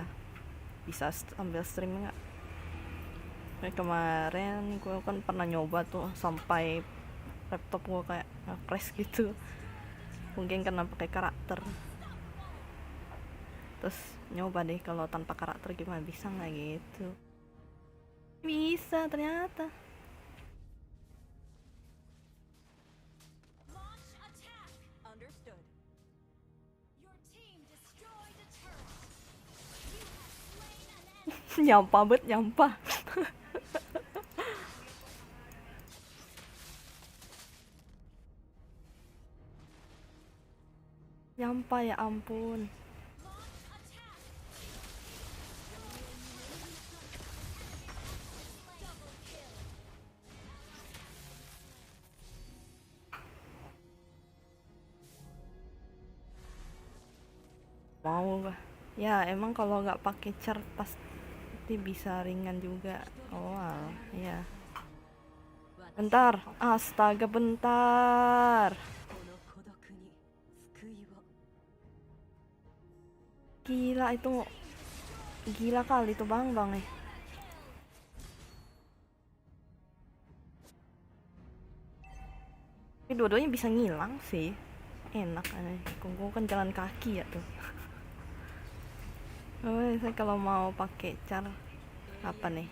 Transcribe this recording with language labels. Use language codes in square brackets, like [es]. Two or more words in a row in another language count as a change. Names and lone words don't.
[id] Bisa ambil stream nggak? Kayak kemarin gue kan pernah nyoba tuh sampai laptop gue kayak crash gitu. Mungkin karena pakai karakter. Terus nyoba deh kalau tanpa karakter gimana, bisa nggak gitu? Bisa ternyata. [en] Launch attack. Understood. Your team destroyed a turret. You have slain an enemy. [id] nyampah. Nyampah ya ampun. [en] Launch attack. Double kill. [id] Mau gak? Ya emang kalau nggak pakai chart pasti bisa ringan juga. Oh alah, ya. Bentar, astaga bentar. [ja] この孤独に救いを。 [id] Gila itu, gila kali itu bang nih. Tapi dua-duanya bisa ngilang sih, enak aneh. Gue kan jalan kaki ya tuh. Oh, saya kalau mau pakai cara apa nih?